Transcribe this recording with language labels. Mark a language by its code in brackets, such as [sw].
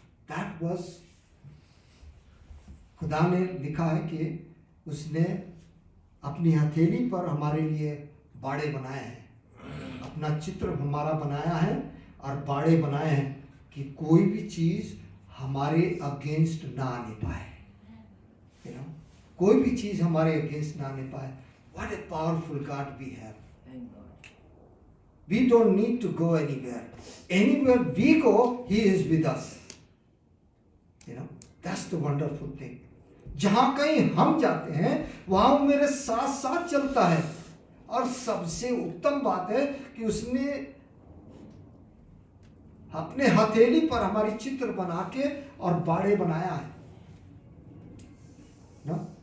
[en] that was, [hi] खुदा ने लिखा है कि उसने अपनी हथेली पर हमारे लिए बाड़े बनाए हैं, अपना चित्र हमारा बनाया है और बाड़े बनाए हैं कि कोई भी चीज हमारे अगेंस्ट ना आने पाए। यू नो, कोई भी चीज हमारे अगेंस्ट ना आने पाए। [en] What a powerful God we have. We don't need to go anywhere. Anywhere we go, He is with us. You know, that's the wonderful thing. [hi] जहां कहीं हम जाते हैं वहां वो मेरे साथ साथ चलता है। और सबसे उत्तम बात है कि उसने अपने हथेली पर हमारी चित्र बना के और बाड़े बनाया है ना।